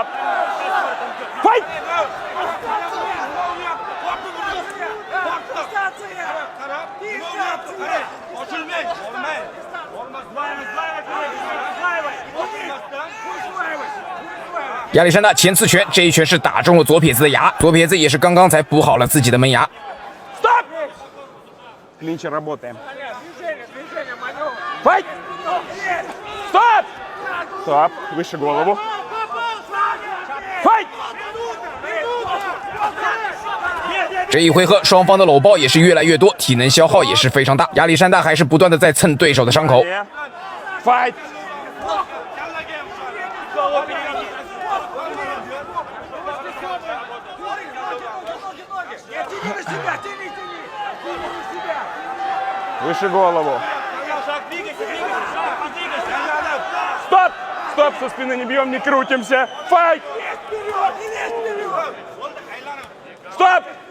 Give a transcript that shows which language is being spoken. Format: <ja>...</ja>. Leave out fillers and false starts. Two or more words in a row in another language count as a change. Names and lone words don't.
<zh>亚历山大前刺拳，这一拳是打中了左撇子的牙，左撇子也是刚刚才补好了自己的门牙。</zh> <ru>Стоп! Клинче работаем. Файт! Стоп! Стоп! Выше голову. Файт!</ru> <zh>这一回合双方的搂抱也是越来越多，体能消耗也是非常大。亚历山大还是不断的在蹭对手的伤口。</zh> <ru>Файт! Выше голову. Стоп! Стоп, со спины не бьем, не крутимся. Файт! Стоп!</ru>